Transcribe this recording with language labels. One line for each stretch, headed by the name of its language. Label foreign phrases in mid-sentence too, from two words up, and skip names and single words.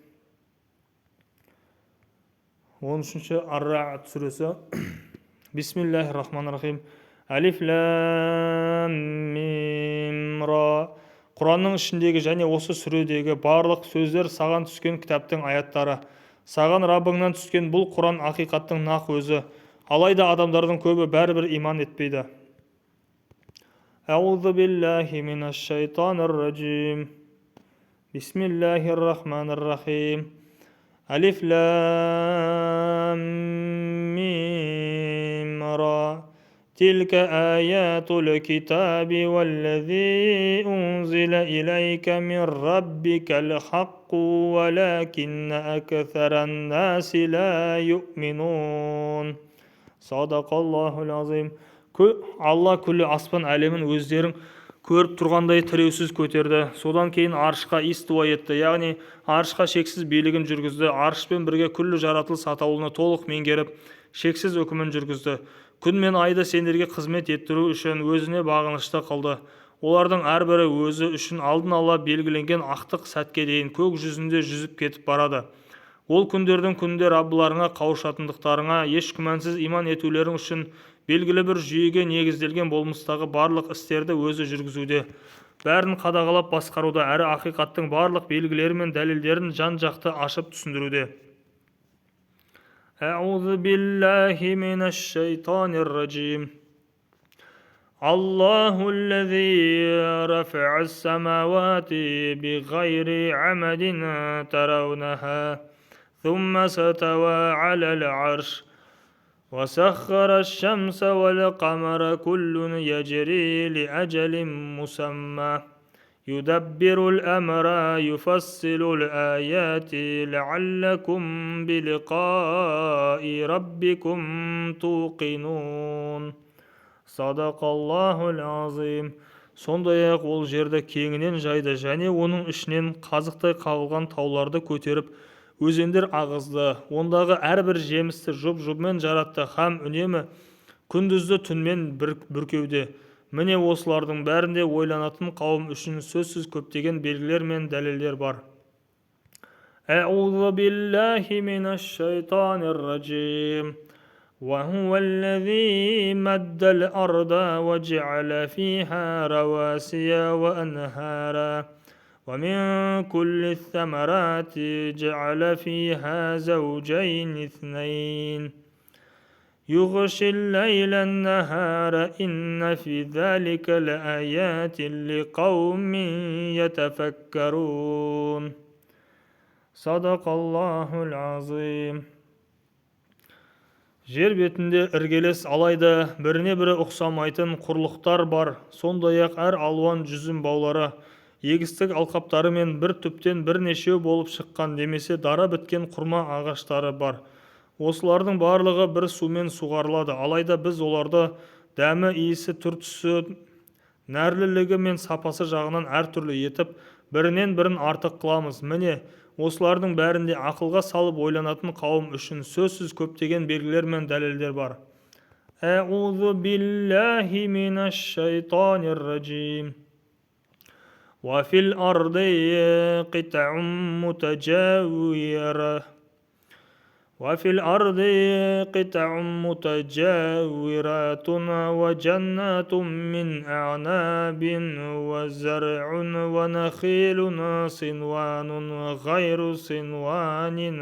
Kazakh: 13-ші Ар-Ра'д сүресі.
Arabic: بسم الله الرحمن الرحيم. ألف لام ميم را.
Kazakh: Құранның ішіндегі және осы сүредегі барлық сөздер саған түскен кітаптың аяттары. Саған Раббыңнан түскен бұл Құран ақиқаттың нақ өзі. Алайда адамдардың көбі бәрібір иман етпейді.
Arabic: أعوذ بالله من الشيطان الرجيم. بسم الله الرحمن الرحيم. ألف لام ميم را. تلك آيات الكتاب والذي أنزل إليك من ربك الحق ولكن أكثر الناس لا يؤمنون صدق الله العظيم.
Kazakh: Алла күллі аспан әлемін өздерің көріп тұрғандай тіреусіз көтерді. Содан кейін аршқа истуа етті, яғни аршқа шексіз билігін жүргізді. Аршпен бірге күллі жаратылыс атаулыны толық меңгеріп, шексіз үкімін жүргізді. Күн мен айды сендерге қызмет еттіру үшін өзіне бағынышты қылды. Олардың әрбірі өзі үшін алдын ала белгіленген ақтық сәтке дейін көк жүзінде жүзіп кетіп барады. Ол күндердің күнінде Раббыларыңа қауышатындықтарыңа еш күмәнсіз иман етулерің үшін белгілі бір жүйеге негізделген болмыстағы барлық істерді өзі жүргізуде. Бәрін қадағалап басқаруда әрі ақиқаттың барлық белгілері мен дәлелдерін жан-жақты ашып түсіндіруде.
Arabic: أعوذ بالله من الشيطان الرجيم الله الذي رفع السماوات بغير عمد ترونها ثم استوى على العرش وسخر الشمس والقمر كل يجري لأجل مسمى يدبر الأمر يفصل الآيات لعلكم بلقاء ربكم توقنون صدق الله العظيم.
Kazakh: Сондай-ақ ол жерді кеңінен жайды және оның ішінен қазықтай қағылған тауларды көтеріп өзендер ағызды. Ондағы әрбір жемісті жұп-жұбымен жаратты һәм үнемі күндізді түнмен бүркеуде. Міне осылардың бәрінде ойланатын қауым үшін сөзсіз көптеген белгілер мен дәлелдер бар.
Arabic: أعوذ بالله من الشيطان الرجيم وهو الذي مد الأرض وجعل فيها رواسي وأنهارا ومن كل الثمرات جعل فيها زوجين اثنين يغشي الليل النهار إن في ذلك لآيات لقوم يتفكرون صدق الله العظيم.
Kazakh: Жер бетінде іргелес алайда біріне бірі ұқсамайтын құрлықтар бар. Сондай-ақ әр алуан жүзім баулары, егістік алқаптары мен бір түптен бірнешеу болып шыққан немесе дара біткен құрма ағаштары бар. Осылардың барлығы бір сумен суғарылады, алайда біз оларды дәмі, иісі, түр-түсі, нәрлілігі мен сапасы жағынан әртүрлі етіп, бірінен бірін артық қыламыз. Міне, осылардың бәрінде ақылға салып ойланатын қауым үшін сөзсіз көптеген белгілер мен дәлелдер бар.
Arabic: أعوذ بالله من الشيطان الرجيم. وفي الأرض قطع متجاورات. وفي الأرض قطع متجاورات وجنات من أعناب وزرع ونخيل صنوان غير صنوان